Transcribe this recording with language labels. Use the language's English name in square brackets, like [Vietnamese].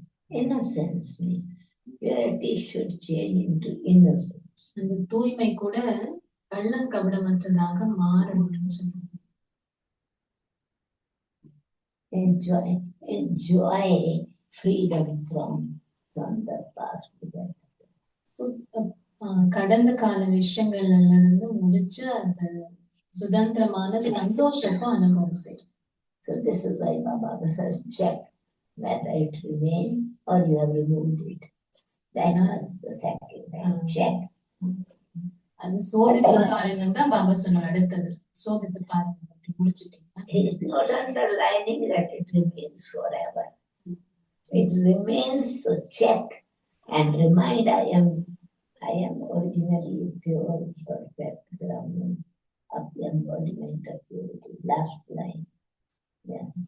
[English] Innocence means purity should change into innocence. [Tamil] அந்த தூய்மை கூட கள்ளங்கபடமற்றதாக மாறணும்னு சொல்றாங்க. [English] Enjoy freedom from the past. [Tamil] So, கடந்த கால விஷயங்கள்ல இருந்து முடிச்சு அந்த சுதந்திரமான சந்தோஷத்தை அனுபவம் செய்யும். [English] So this is why Baba says check whether it remains or you have removed it. That was the second thing. Check. [Tamil] அது சோதித்து பாருங்க தான் பாபா சொன்னார். அடுத்தது சோதித்து பாருங்க முடிச்சிட்டீங்க. [English] He is not underlining that it remains forever. It remains, so check and remind I am originally pure, perfect Brahman of the embodiment of purity. Last line. Yeah.